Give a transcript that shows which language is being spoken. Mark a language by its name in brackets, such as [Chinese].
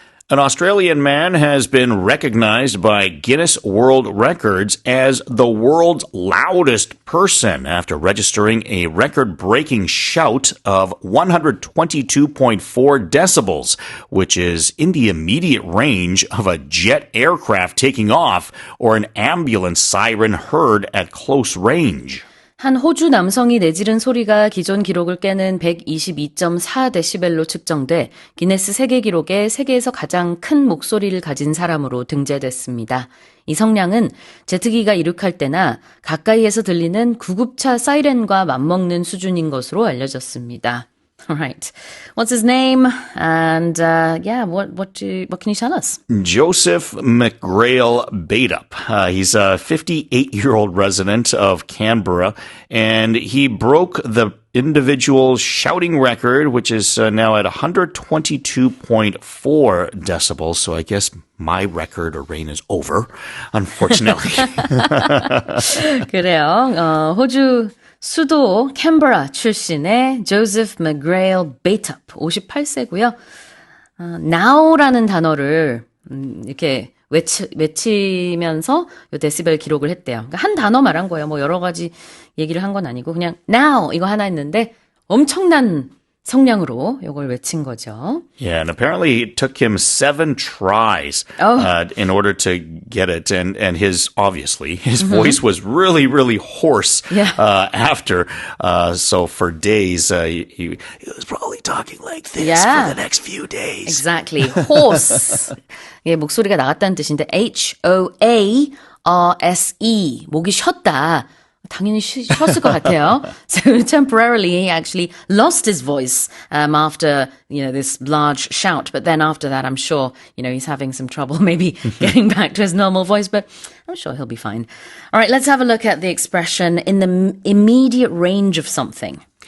[English] An Australian man has been recognized by Guinness World Records as the world's loudest person after registering a record-breaking shout of 122.4 decibels, which is in the immediate range of a jet aircraft taking off or an ambulance siren heard at close range. [Korean] 한 호주 남성이 내지른 소리가 기존 기록을 깨는 122.4데시벨로 측정돼 기네스 세계 기록에 세계에서 가장 큰 목소리를 가진 사람으로 등재됐습니다. 이 성량은 제트기가 이륙할 때나 가까이에서 들리는 구급차 사이렌과 맞먹는 수준인 것으로 알려졌습니다. [English] All right. What's his name? And what can you tell us? Joseph McGrail Baitup. He's a 58-year-old resident of Canberra, and he broke the individual shouting record, which is now at 122.4 decibels. So I guess my record or reign is over, unfortunately. [Korean] 그래요. 호주 수도 캔버라 출신의 조세프 맥그레일 베이톱 58세고요. now라는 단어를 이렇게 외치면서 요 데시벨 기록을 했대요. 그러니까 한 단어 말한 거예요. 뭐 여러 가지 얘기를 한 건 아니고 그냥 now 이거 하나 했는데 엄청난 성량으로 이걸 외친 거죠. [English] Yeah, and apparently it took him 7 tries in order to get it. And his voice was really, really hoarse after. So for days, he was probably talking like this for the next few days. Exactly. hoarse. [Korean] 예, 목소리가 나갔다는 뜻인데 H-O-A-R-S-E. 목이 쉬었다. 당연히 쉬었을 것 같아요. [English] So temporarily he actually lost his voice after, this large shout. But then after that, I'm sure, he's having some trouble maybe getting back to his normal voice, but I'm sure he'll be fine. All right, let's have a look at the expression in the immediate range of something.